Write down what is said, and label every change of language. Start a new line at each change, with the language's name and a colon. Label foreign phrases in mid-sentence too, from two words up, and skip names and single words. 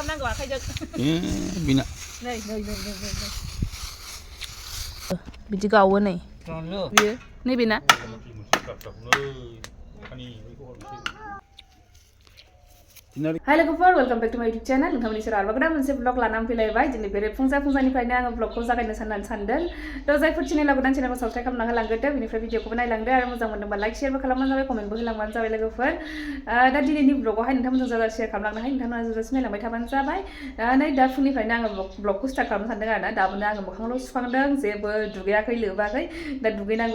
Bodo: खालामनांगौ आखाइजों बिना नै बिदि गावो नै बियो नैबेना Hi लोगोफोर
English: welcome back to my YouTube channel
Bodo: नोंथांमोननि सेराव आरोबाव गोदान मोनसे ब्लग लानानै फैलायबाय दिनै बे फुंजानिफ्रायनो आङो ब्लगखौ जागायनो सानदों थ' जायफोर चेनेलाव गोदान चेनेलखौ साबस्क्राइब खालामना होलांग्रोदो बेनिफ्राय भिडिअखौबो नायलांदो आरो मोजां मोनदोंबा लाइक शेयारबो खालामबानो जाबाय कमेन्टबो होलांबानो जाबाय लोगोफोर दा दिनैनि ब्लगावहाय नोंथांमोनजों जाजा शेयार खालामलांनो हाय नोंथांमोना जाजासिम नायलांबाय थाबानो जाबाय नै दा फुंनिफ्रायनो आङो ब्लगखौ स्टार्ट खालामनो सानदों आरोना दाबोनो आङो मोखांल' सुखांदों जेबो दुगैयाखै लोबाखै दा दुगैनांगौ